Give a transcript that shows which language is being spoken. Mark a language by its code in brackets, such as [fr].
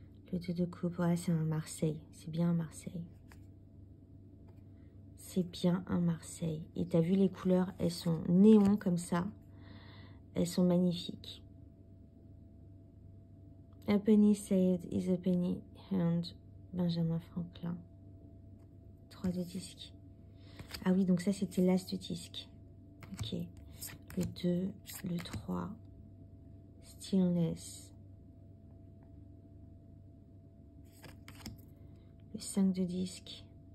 [fr] Le 2 de coupe, ouais, c'est un Marseille. C'est bien un Marseille. C'est bien un Marseille. Et t'as vu les couleurs, elles sont néon comme ça. Elles sont magnifiques. [en] A penny saved is a penny earned. [fr] Benjamin Franklin. 3 de disque. Ah oui, donc ça c'était l'as de disque. Ok. Le 2, le 3. Stillness. Le 5 de disque.